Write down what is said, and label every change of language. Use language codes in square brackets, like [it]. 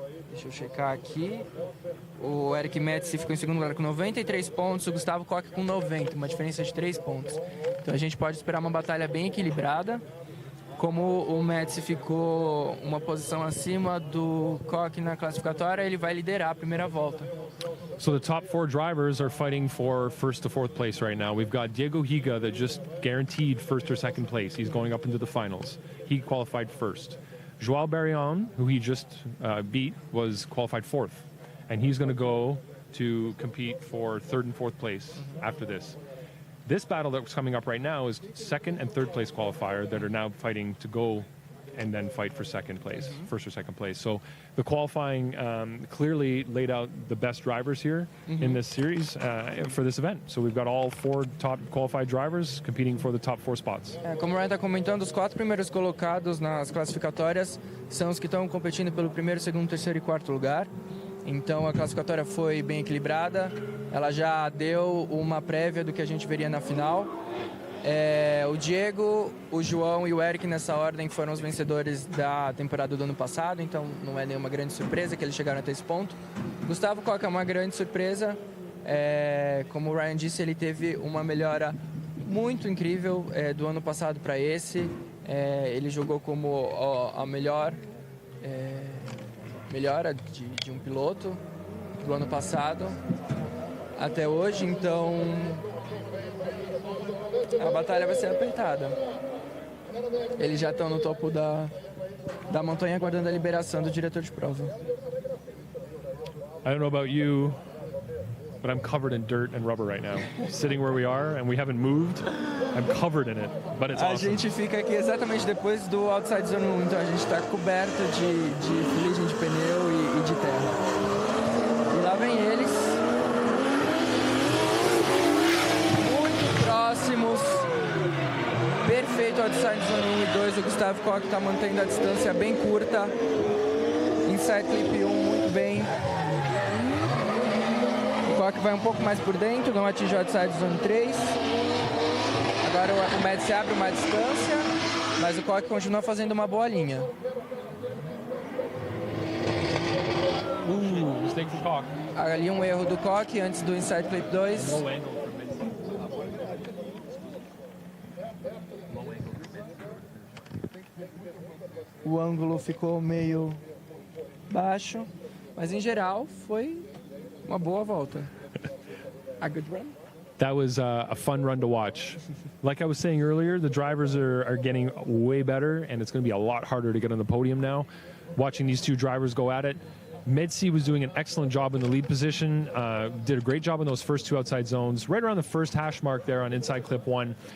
[pt] Deixa eu checar aqui. O Eric Metz ficou em 2º lugar com 93 pontos, o Gustavo Koch com 90, uma diferença de 3 pontos. Então a gente pode esperar uma batalha bem equilibrada. Como o Metz ficou uma posição acima do Koch na classificatória, ele vai liderar a primeira volta. [en] So the top 4 drivers are fighting for 1st to 4th place right now. We've got Diego Higa that just guaranteed 1st or 2nd place. He's going up into the finals. He qualified 1st. João Barrion, who he just beat, was qualified 4th. And he's going to go to compete for 3rd and 4th place after this. This battle that's coming up right now is 2nd and 3rd place qualifier that are now fighting to go and then fight for 2nd place, 1st or 2nd place. So the qualifying clearly laid out the best drivers here in this series for this event. So we've got all 4 top qualified drivers competing for the top 4 spots. [pt] Como o Ryan está comentando, os 4 primeiros colocados nas classificatórias são os que estão competindo pelo 1º, 2º, 3º e 4º lugar. Então a classificatória foi bem equilibrada. Ela já deu uma prévia do que a gente veria na final. O Diego, o João e o Eric nessa ordem foram os vencedores da temporada do ano passado, então não é nenhuma grande surpresa que eles chegaram até esse ponto. Gustavo Koch é uma grande surpresa, como o Ryan disse, ele teve uma melhora muito incrível do ano passado para esse. Ele jogou como a melhora de um piloto do ano passado até hoje, então a batalha vai ser apertada. Eles já estão no topo da montanha aguardando a liberação do diretor de prova. [en] I don't know about you, but I'm covered in dirt and rubber right now. Sitting where we are and we haven't moved, I'm covered in it, but it's awesome. [pt] A gente fica aqui exatamente depois do Outside Zone 1, então a gente está coberto de fuligem de pneu e de terra. E lá vem eles. Muito próximos. Perfeito Outside Zone 1 e 2. O Gustavo Koch está mantendo a distância bem curta. Inside Clip 1 muito bem. O Koch vai um pouco mais por dentro, não atinge o Outside Zone 3. Agora o Metz abre uma distância, mas o Koch continua fazendo uma boa linha. [en] Mistake for Koch. [pt] Ali um erro do Koch antes do Inside Clip 2. [en] Low angle for [pt] O ângulo ficou meio baixo, mas em geral foi uma boa volta. [en] A good run? That was a fun run to watch. Like I was saying earlier, the drivers are getting way better, and it's going to be a lot harder to get on the podium now. Watching these 2 drivers go at it. Metzi was doing an excellent job in the lead position, did a great job in those first 2 outside zones, right around the first hash mark there on inside clip 1.